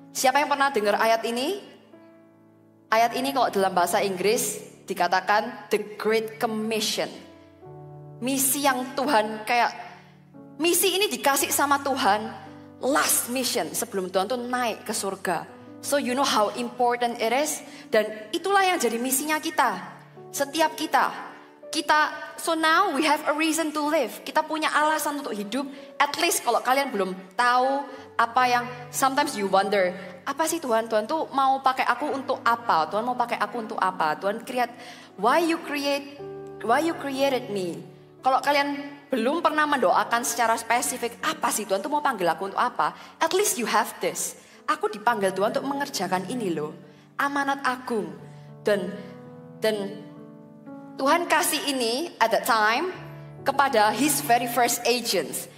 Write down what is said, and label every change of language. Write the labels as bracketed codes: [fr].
[id] Siapa yang pernah dengar ayat ini? Ayat ini kalau dalam bahasa Inggris dikatakan The Great Commission. Misi yang Tuhan misi ini dikasih sama Tuhan [en] last mission [id] sebelum Tuhan tuh naik ke surga. [en] So you know how important it is. [id] Dan itulah yang jadi misinya kita. Setiap kita. [en] So now we have a reason to live. [id] Kita punya alasan untuk hidup. [en] At least [id] kalau kalian belum tahu apa yang [en] sometimes you wonder. [id] Apa sih Tuhan? Tuhan tuh mau pakai aku untuk apa? Tuhan mau pakai aku untuk apa? [en] Tuhan why you created me? [id] Kalau kalian belum pernah mendoakan secara spesifik, apa sih Tuhan tuh mau panggil aku untuk apa? [en] At least you have this. [id] Aku dipanggil Tuhan untuk mengerjakan ini loh. Amanat agung. Dan Tuhan kasih ini [en] at that time [id] kepada [en] His very first agents.